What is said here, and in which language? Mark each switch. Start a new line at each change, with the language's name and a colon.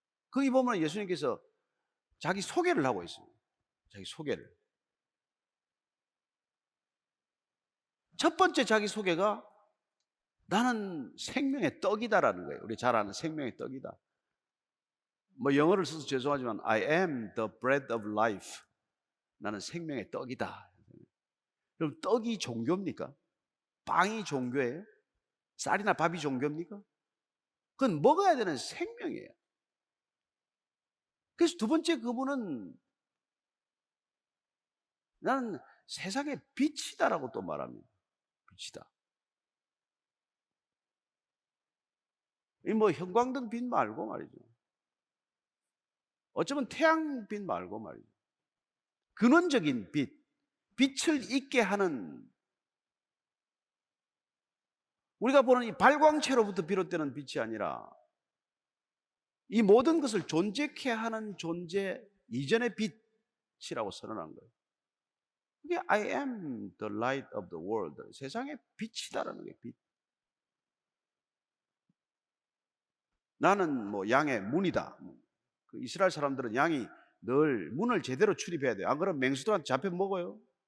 Korean: 거기 보면 예수님께서 자기 소개를 하고 있습니다. 자기 소개를. 첫 번째 자기 소개가 나는 생명의 떡이다라는 거예요. 우리 잘 아는 생명의 떡이다. 뭐 영어를 써서 죄송하지만
English: I am the bread of life.
Korean: 나는 생명의 떡이다. 그럼 떡이 종교입니까? 빵이 종교예요? 쌀이나 밥이 종교입니까? 그건 먹어야 되는 생명이에요. 그래서 두 번째, 그분은 나는 세상의 빛이다라고 또 말합니다. 빛이다. 이 뭐 형광등 빛 말고 말이죠. 어쩌면 태양빛 말고 말이죠. 근원적인 빛, 빛을 있게 하는, 우리가 보는 이 발광체로부터 비롯되는 빛이 아니라 이 모든 것을 존재케 하는 존재 이전의 빛이라고 선언한 거예요. 그게
English: I am the light of the world.
Korean: 세상의 빛이다라는 게 빛. 나는 뭐 양의 문이다. 그 이스라엘 사람들은 양이 늘 문을 제대로 출입해야 돼요. 안 그러면 맹수들한테 잡혀 먹어요.